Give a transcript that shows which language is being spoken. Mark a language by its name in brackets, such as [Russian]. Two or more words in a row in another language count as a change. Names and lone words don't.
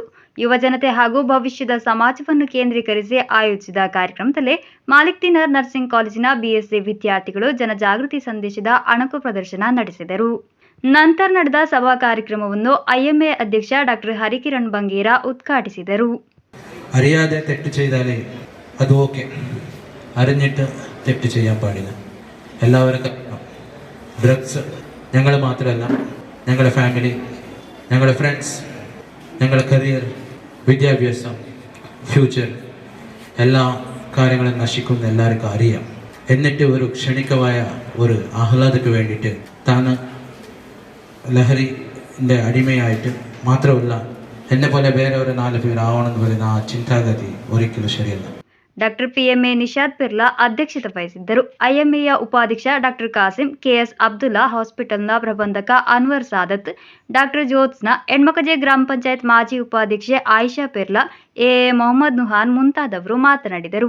[Kannada] ಯುವಜನತೆ ಹಾಗೂ ಭವಿಷ್ಯದ ಸಮಾಜವನ್ನು ಕೇಂದ್ರೀಕರಿಸಿ ಆಯೋಜಿಸಿದ ಕಾರ್ಯಕ್ರಮದಲ್ಲಿ ಮಾಲಿಕ್ ದಿನರ್ ನರ್ಸಿಂಗ್ ಕಾಲೇಜಿನ BSc ವಿದ್ಯಾರ್ಥಿಗಳು ಜನಜಾಗೃತಿ ಸಂದೇಶದ ಅಣಕು ಪ್ರದರ್ಶನ ನಡೆಸಿದರು. ನಂತರ ನಡೆದ ಸಭಾ ಕಾರ್ಯಕ್ರಮವನ್ನು IMA ಅಧ್ಯಕ್ಷ ಡಾಕ್ಟರ್ ಹರಿಕಿರಣ್ ಬಂಗೇರ ಉದ್ಘಾಟಿಸಿದರು. [Malayalam] അറിയാതെ തെറ്റ് ചെയ്താലേ അത് ഓക്കെ, അറിഞ്ഞിട്ട് തെറ്റ് ചെയ്യാൻ പാടില്ല. എല്ലാവർക്കും ഡ്രഗ്സ് ഞങ്ങൾ മാത്രമല്ല, ഞങ്ങളുടെ ഫാമിലി, ഞങ്ങളുടെ ഫ്രണ്ട്സ്, ഞങ്ങളുടെ കരിയർ, വിദ്യാഭ്യാസം, ഫ്യൂച്ചർ എല്ലാ കാര്യങ്ങളും നശിക്കുന്ന എല്ലാവർക്കും അറിയാം. എന്നിട്ട് ഒരു ക്ഷണികമായ ഒരു ആഹ്ലാദക്ക് വേണ്ടിയിട്ട് താൻ ലഹരിൻ്റെ അടിമയായിട്ട് മാത്രമല്ല എന്നെ പോലെ വേറെ ഒരു 4 പേർ ആവണമെന്ന് പറയുന്ന ആ ചിന്താഗതി ഒരിക്കലും ശരിയല്ല. [Kannada] ಡಾಕ್ಟರ್ PMA ನಿಶಾದ್ ಪಿರ್ಲಾ ಅಧ್ಯಕ್ಷತೆ ವಹಿಸಿದ್ದರು. IMAಯ ಉಪಾಧ್ಯಕ್ಷ ಡಾಕ್ಟರ್ ಕಾಸಿಂ, KS ಅಬ್ದುಲ್ಲಾ, ಹಾಸ್ಪಿಟಲ್ನ ಪ್ರಬಂಧಕ ಅನ್ವರ್ ಸಾದತ್, ಡಾಕ್ಟರ್ ಜ್ಯೋತ್ಸ್ನಾ, ಎಣ್ಮಕಜೆ ಗ್ರಾಮ ಪಂಚಾಯತ್ ಮಾಜಿ ಉಪಾಧ್ಯಕ್ಷೆ ಆಯಿಷಾ ಪಿರ್ಲಾ, AA ಮೊಹಮ್ಮದ್ ನುಹಾನ್ ಮುಂತಾದವರು ಮಾತನಾಡಿದರು.